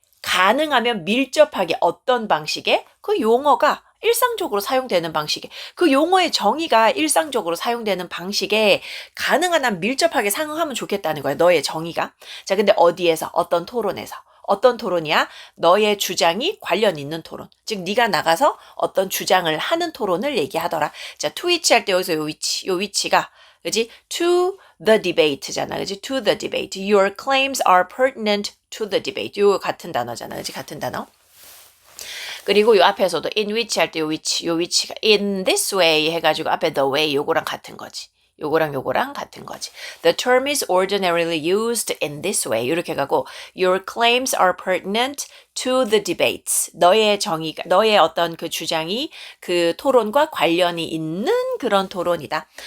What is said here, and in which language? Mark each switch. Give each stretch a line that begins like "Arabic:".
Korean: 가능하면 밀접하게 어떤 방식의 그 용어가 일상적으로 사용되는 방식에 그 용어의 정의가 일상적으로 사용되는 방식에 가능한 한 밀접하게 상응하면 좋겠다는 거야. 너의 정의가. 자, 근데 어디에서? 어떤 토론에서. 어떤 토론이야? 너의 주장이 관련 있는 토론. 즉 네가 나가서 어떤 주장을 하는 토론을 얘기하더라. 자, to which 할 때 여기서 요 위치가 그지?
English: To the debate잖아.
Korean: 그지?
English: To the debate. Your claims are pertinent to the debate.
Korean: 요 같은 단어잖아. 그지? 같은 단어. 그리고 요 앞에서도
English: in which
Korean: 할 때 요 위치가
English: in this way
Korean: 해가지고 앞에 the way 요거랑 같은 거지. 요거랑 요거랑 같은 거지.
English: The term is ordinarily used in this way.
Korean: 이렇게 가고
English: Your claims are pertinent to the debates.
Korean: 너의 어떤 그 주장이 그 토론과 관련이 있는 그런 토론이다.